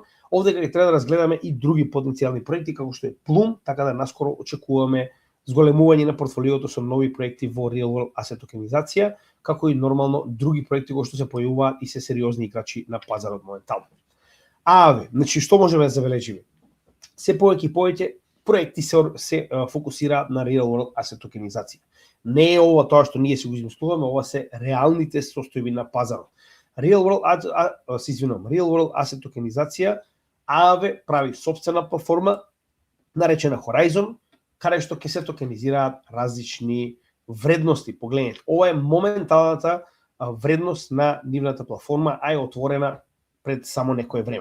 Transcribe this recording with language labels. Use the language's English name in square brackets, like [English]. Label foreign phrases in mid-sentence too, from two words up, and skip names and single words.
[Macedonian] Овде ќе треба да разгледаме и други потенцијални проекти како што е Plume, така да наскоро очекуваме зголемување на портфолиото со нови проекти во [English] Real World Asset [Macedonian] токенизација, како и нормално други проекти кои што се појавуваат и се сериозни играчи на пазарот моментално. Значи што можеме да забележиме? Се повеќе и повеќе проекти се фокусираат на [English] real world asset [Macedonian] токенизација. Не е ова тоа што ние се го измислуваме, ова се реалните состојби на пазарот. [English] Real world asset [Macedonian] токенизација, ААВ прави сопствена платформа наречена Horizon, каде што ќе се токенизираат различни вредности. Погледнете, ова е моменталната вредност на нивната платформа, а е отворена пред само некое време.